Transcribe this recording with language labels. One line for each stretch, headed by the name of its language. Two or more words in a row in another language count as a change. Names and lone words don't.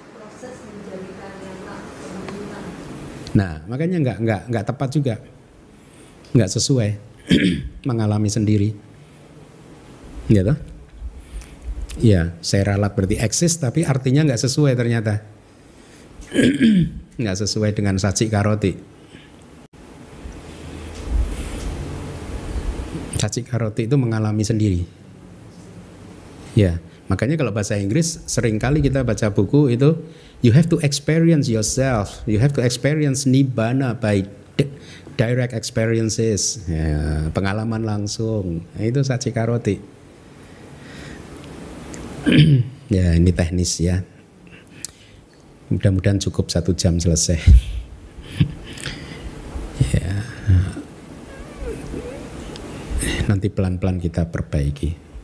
Indonesian: Nah, makanya nggak tepat juga, nggak sesuai, mengalami sendiri, gitu. Ya, saya ralat berarti eksis, tapi artinya nggak sesuai ternyata, nggak sesuai dengan
Pali: saci karoti. Saci karoti
Indonesian: itu mengalami sendiri. Ya, makanya kalau bahasa Inggris seringkali kita baca buku itu,
English: you have to experience yourself, you have to experience nibbana by direct experiences,
Indonesian: ya, pengalaman langsung. Nah, itu
Pali: saci karoti.
Indonesian: Ya, ini teknis ya. Mudah-mudahan cukup 1 jam selesai. Ya. Nanti pelan-pelan kita perbaiki.